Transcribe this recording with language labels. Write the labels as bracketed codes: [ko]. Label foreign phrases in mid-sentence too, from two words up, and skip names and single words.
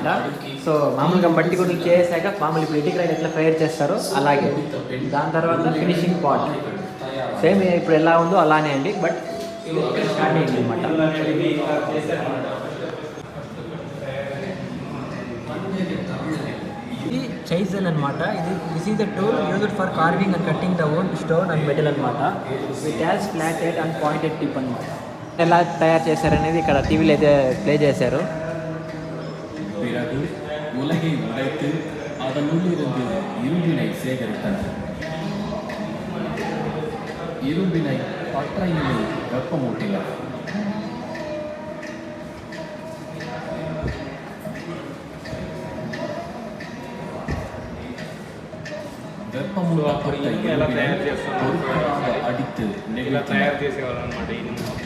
[te] సో మామూలుగా మట్టి గుడ్లు చేసాక మామూలు ఇప్పుడు ఇటుక రాయిలు ఎట్లా ఫైర్ చేస్తారో అలాగే. దాని తర్వాత [en] finishing part [te] సేమ్ ఇప్పుడు ఎలా ఉందో అలానే అండి, బట్ స్టార్ట్ అయింది అనమాట. ఇది చైజన్ అనమాట. [en] this is the tool used for carving and cutting the own stone and metal అనమాట. it has flat head and pointed tip [te] అనమాట. ఎలా తయారు చేశారనేది ఇక్కడ టీవీలో అయితే ప్లే చేశారు. [ta] பிறகு உலகை உடைத்து அதனுள்ளிருந்து இரும்பினை சேகரித்தனர். இரும்பினை பற்றையிலே வெப்பமூட்டினர். வெப்பமூட்டப்பட்ட இரும்பினை பொருட்களாக அடித்து நெகிழ்த்தினர்.